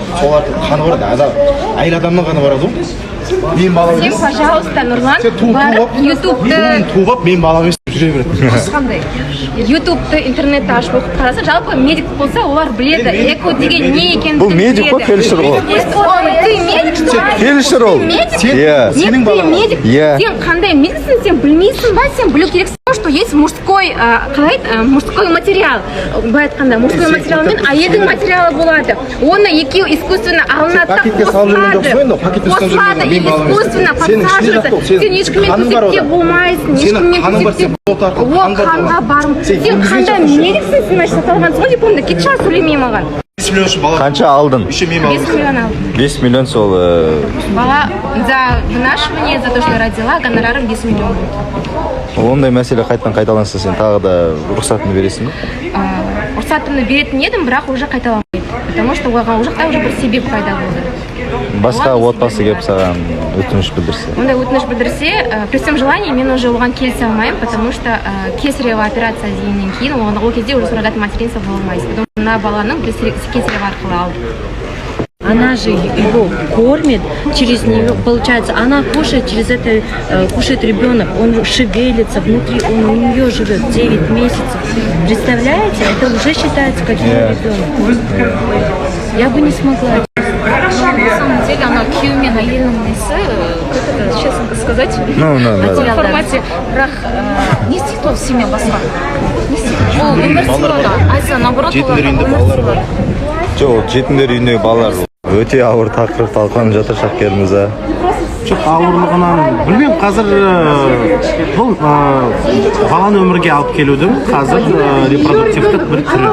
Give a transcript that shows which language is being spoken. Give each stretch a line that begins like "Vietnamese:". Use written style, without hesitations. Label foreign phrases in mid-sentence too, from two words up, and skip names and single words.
Kazakh: Солардың қаны барады, әйел адамның қаны барады ғой. Мен балам емес. Сен, пожалуйста, Нұрлан, барып ютубты туып алып, мен балам емес деп жүре береді. Қандай? Ютубты, интернетті ашып оқып қараса, жалпы медик болса, олар біледі. Эко деген не екенін Бұл медик қой, фельдшер ғой.
Russian: Ты медик, что ли?
Kazakh: Фельдшер ол. Сенің балаң. Медик. Иә. Сен қандай медиксің, сен білмейсің ба? Сен білу керексің,
Russian: что есть мужской, мужской материал.
Kazakh: Былай айтқанда,
Russian: мужской материал
Kazakh: мен әйелдің материалы болады. Оны екеуі искусственно алынады, қосылады,
Russian: искусственно подсаживается.
Kazakh: Сен ешкіммен төсекте болмайсың, ешкіммен төсекте. О, қанға барым. Сен қандай медиксің, сен значит аталғансың ғой дипломда, кетші сөйлемей маған. 5 миллион үшін бала. Қанша алдың? 5 миллион алдым. 5 миллион сол...
Russian: Бала за вынашивание, за то, что я родила, гонорарым 10 миллион будет.
Kazakh: Ондай мәселе қайталанса, сен тағы да рұқсатını бересің бе? Рұқсатымды беретін едім, бірақ уже қайталамайды.
Russian: Потому что
Kazakh: ол жақта уже бір себеп пайда болды. Басқа отбасы келіп саған өтініш білдірсе? Ондай өтініш білдірсе,
Russian: при всем желании
Kazakh: мен уже оған келісе алмаймын,
Russian: потому что кесарево операция
Kazakh: дегеннен кейін ол кезде уже
Russian: суррогатный материнство
Kazakh: бола алмайсың.
Russian: Потому что
Kazakh: мына баланың кесарево арқылы алды.
Russian: Она же его кормит через нее, получается, она кушает, через это кушает ребенок, он шевелится, внутри он у нее живет 9 месяцев. Представляете, это уже считается как его ребенок. Я бы не смогла. На самом деле она
Kazakh: күйеумен әйелінің несі,
Russian: как это честно сказать, в формате
Kazakh: бірақ не істейді ол
Russian: семья басқа.
Kazakh: Не істейді. Ол өмір сыйлады. Айса, наоборот, олар өмір сыйлады. Жоқ, жетімдер үйіндегі балалар өте ауыр тақырып талқыланып жатыр шаққеріміз. Жоқ, ауырлығынан білмеймін, қазір бұл баланы өмірге алып келудің қазір репродуктивтік бір түрі.